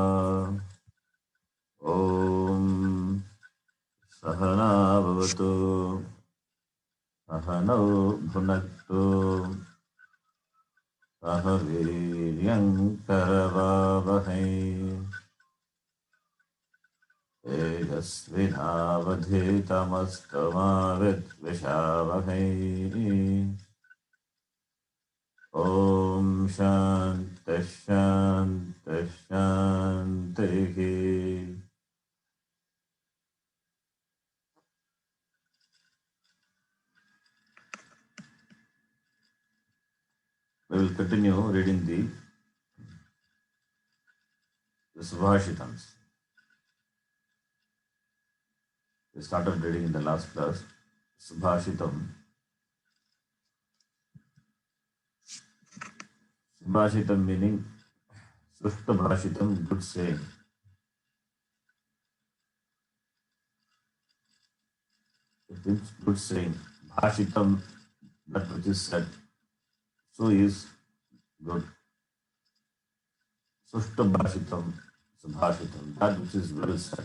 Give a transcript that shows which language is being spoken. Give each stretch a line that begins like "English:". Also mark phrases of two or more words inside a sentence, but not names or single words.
Sanskrit: ॐ सहना भवतु सहनौ भुनक्तु सह वीर्यं करवावहै तेजस्विनावधीतमस्तु मा विद्विषावहै। ॐ शान्तिः शान्तिः शान्तिः।
English: We will continue reading the Subhashitams. We started reading in the last class. Subhashitam. Subhashitam meaning
Sanskrit: सुष्ठु भाषितम्,
English: good saying. It means good saying. Bhashitam, that which is said. So is good.
Sanskrit: सुष्ठु भाषितम्, सुभाषितम्,
English: that which is well said.